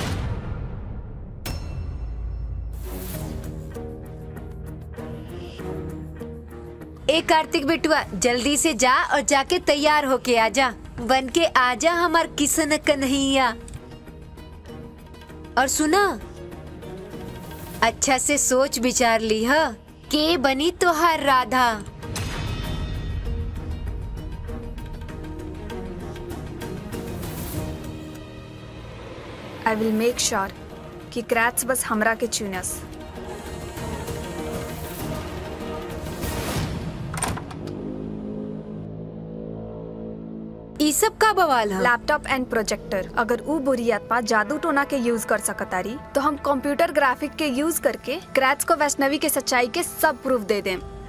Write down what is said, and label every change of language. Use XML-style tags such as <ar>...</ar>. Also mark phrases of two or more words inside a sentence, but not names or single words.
<bho>ए कार्तिक बिटुआ, जल्दी से जा और जाके तैयार होके आजा। बन के आजा हमार किसन कन्हैया। और सुना, अच्छा से सोच विचार ली है के बनी तोहार राधा।</bho> <en>I will make sure</en> <bho>कि क्रैट्स बस हमरा के चुनस। ई सब का बवाल है?</bho> <en>laptop and projector.</en> <bho>अगर वो बुरी आत्मा जादू टोना के यूज कर सकतारी तो हम</bho> <en>computer graphic</en> <bho>के यूज करके क्रैट्स को वैष्णवी के सच्चाई के सब प्रूफ दे दें।</bho>